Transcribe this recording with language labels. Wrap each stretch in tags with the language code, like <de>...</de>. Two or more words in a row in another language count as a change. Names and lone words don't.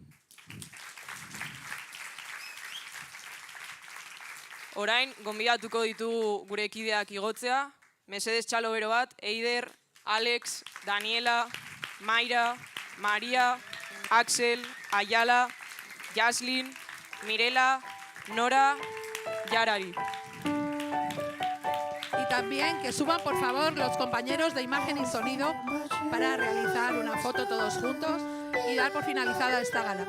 <eu>Orain, gonbidatuko ditugu gure kideak igotzea, mesedez txalo bero bat, Eider, Alex, Daniela, Mayra, Maria, Axel, Ayala, Jaslin, Mirela, Nora, Yarari.</eu> <es>Y también que suban, por favor, los compañeros de imagen y sonido para realizar una foto todos juntos y dar por finalizada esta gala.</es>